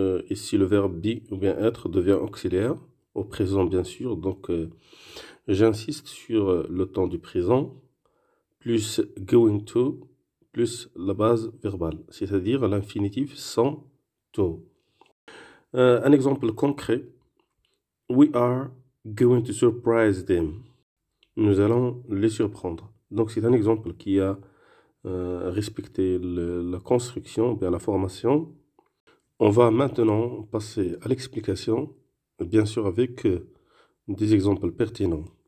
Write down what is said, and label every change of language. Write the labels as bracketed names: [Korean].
[French] Ici le verbe be ou bien être devient auxiliaire au présent bien sûr. Donc j'insiste sur le temps du présent, plus going to, plus la base verbale, c'est-à-dire l'infinitif sans to. Un exemple concret. [English] We are going to surprise them. [French] Nous allons les surprendre. Donc c'est un exemple qui a respecté la construction, bien la formation. On va maintenant passer à l'explication, bien sûr avec des exemples pertinents.